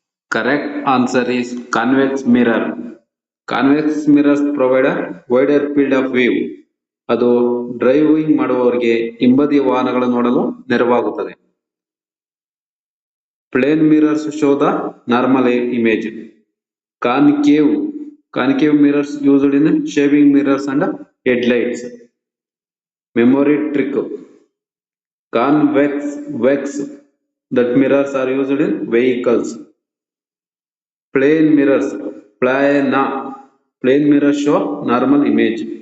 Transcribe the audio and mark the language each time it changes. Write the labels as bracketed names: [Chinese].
[English] Correct answer is convex mirror. Convex mirrors provide a wider field of view. [Kannada] ಅದು driving ಮಾಡುವವರಿಗೆ ಹಿಂಬದಿ ವಾಹನಗಳನ್ನು ನೋಡಲು ನೆರವಾಗುತ್ತದೆ. [English] Plane mirrors show the normal image. Concave mirrors used in shaving mirrors and headlights. Memory trick. Convex that mirrors are used in vehicles. Plane mirrors plane mirrors show normal image.